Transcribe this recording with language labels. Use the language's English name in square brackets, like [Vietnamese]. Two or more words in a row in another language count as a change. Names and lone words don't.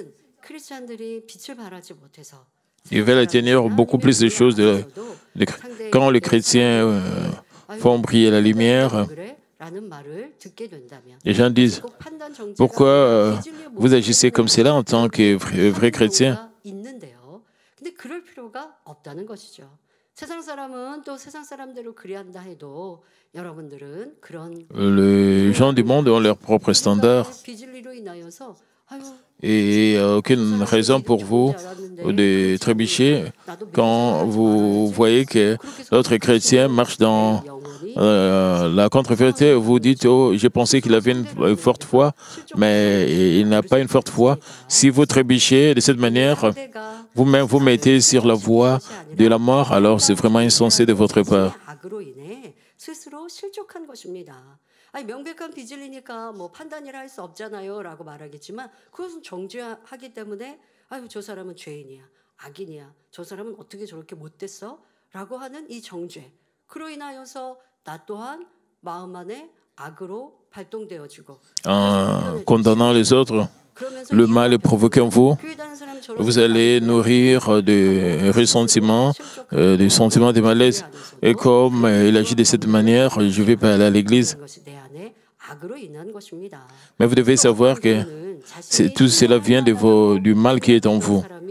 [French] Ils veulent atteindre beaucoup plus de choses. Quand les chrétiens font briller la lumière, les gens disent « Pourquoi vous agissez comme cela en tant que vrai chrétien ?» [Korean] 근데 그럴 필요가 없다는 것이죠. 세상 사람은 또 세상 사람대로 그리한다 해도 여러분들은 그런 [French] Les gens du monde ont leurs propres standards [Korean] 비질리로 인하여서 아유, [French] et il n'y a aucune raison pour vous de trébucher quand vous voyez que l'autre chrétien marche dans la contre-vérité. Vous dites, oh, j'ai pensé qu'il avait une forte foi, mais il n'a pas une forte foi. Si vous trébuchez de cette manière, vous-même vous mettez sur la voie de la mort, alors c'est vraiment insensé de votre part. [Korean] 악으로 인해 스스로 실족한 것입니다. 아니 명백한 비질리니까 뭐 판단이라 할 수 없잖아요라고 말하겠지만 그것은 정죄하기 때문에 아유 저 사람은 죄인이야, 악인이야, 저 사람은 어떻게 저렇게 못됐어?라고 하는 이 정죄. 그로 인하여서 나 또한 마음 안에 악으로 발동되어지고. [French] En condamnant les autres, le mal est provoqué en vous. Vous allez nourrir des ressentiments, des sentiments de malaise. Et comme il agit de cette manière, je ne vais pas aller à l'église. Mais vous devez savoir que tout cela vient du mal qui est en vous.